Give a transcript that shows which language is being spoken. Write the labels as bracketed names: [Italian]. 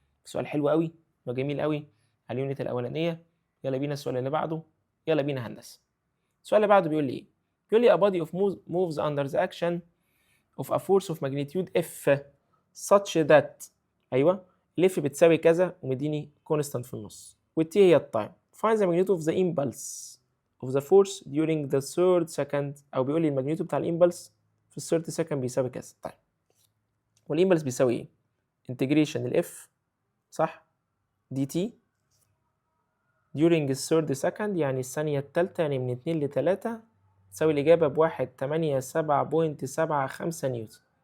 [Arabic] سؤال حلو قوي وجميل قوي على اليونت الاولانيه. يلا بينا السؤال اللي بعده. يلا بينا هندسه. السؤال اللي بعده بيقول لي ايه؟ بيقول لي [English] a body of moves under the action of a force of magnitude F such that [Arabic] ايوه الاف بتساوي كذا ومديني كونستانت في النص والتي هي التايم. [English] find the magnitude of the impulse of the force during the third second. [Arabic] او بيقول لي الماجنيتيود بتاع الامبلس في الثيرد سكند بيساوي كذا. طيب والامبلس بيساوي ايه؟ انتجريشن الاف صح دي تي [English] during the third second [Arabic] يعني الثانية الثالثة يعني من 2 ل 3 تساوي الإجابة ب1.87.75 نيوتن.